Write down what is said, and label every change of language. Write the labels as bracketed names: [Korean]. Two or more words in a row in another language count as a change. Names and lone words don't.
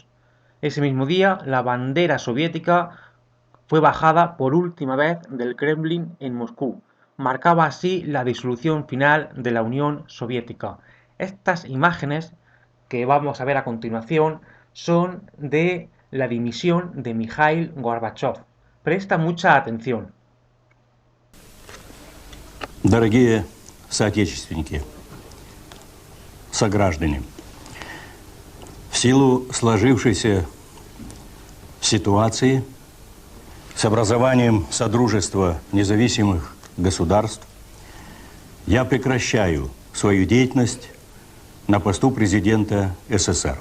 [Spanish] Ese mismo día, la bandera soviética fue bajada por última vez del Kremlin en Moscú. Marcaba así la disolución final de la Unión Soviética. Estas imágenes que vamos a ver a continuación son de la dimisión de Mikhail Gorbachev. Presta mucha atención. [Russian] Дорогие соотечественники, сограждане, в силу сложившейся ситуации с образованием Содружества независимых государств я прекращаю свою деятельность на посту президента СССР.